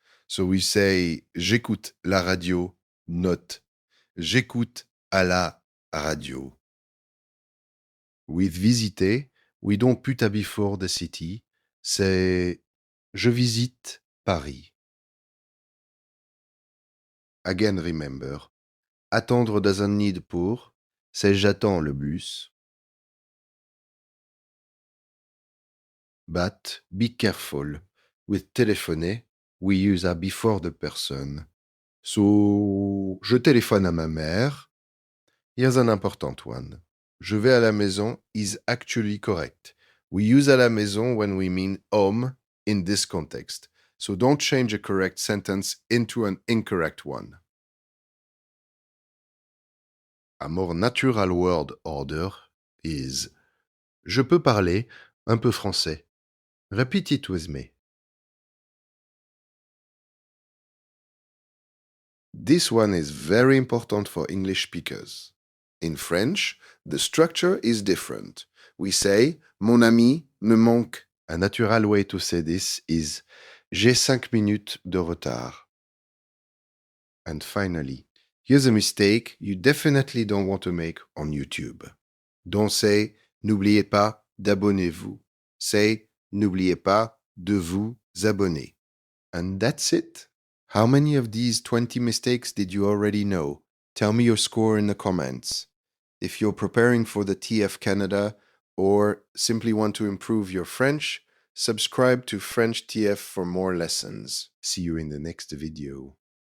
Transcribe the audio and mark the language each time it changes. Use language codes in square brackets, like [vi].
[en] So we say [fr] j'écoute la radio, not j'écoute à la radio. [en] With visiter, we don't put a before the city. [fr] C'est je visite Paris. [en] Again, remember, attendre doesn't need pour. [fr] C'est j'attends le bus. [en] But be careful. With téléphoner, we use a before the person. [fr] So, je téléphone à ma mère. [en] Here's an important one. [fr] Je vais à la maison is actually correct. [en] We use à la maison when we mean home in this context. So don't change a correct sentence into an incorrect one. A more natural word order is [fr] je peux parler un peu français. [en] Repeat it with me. This one is very important for English speakers. In French, the structure is different. We say [fr] mon ami me manque. [en] A natural way to say this is [fr] j'ai 5 minutes de retard. [en] And finally, here's a mistake you definitely don't want to make on YouTube. Don't say [fr] n'oubliez pas d'abonnez-vous. Say n'oubliez pas de vous abonner. [en] And that's it. How many of these 20 mistakes did you already know? Tell me your score in the comments. If you're preparing for the TF Canada or simply want to improve your French, subscribe to French TF for more lessons. See you in the next video.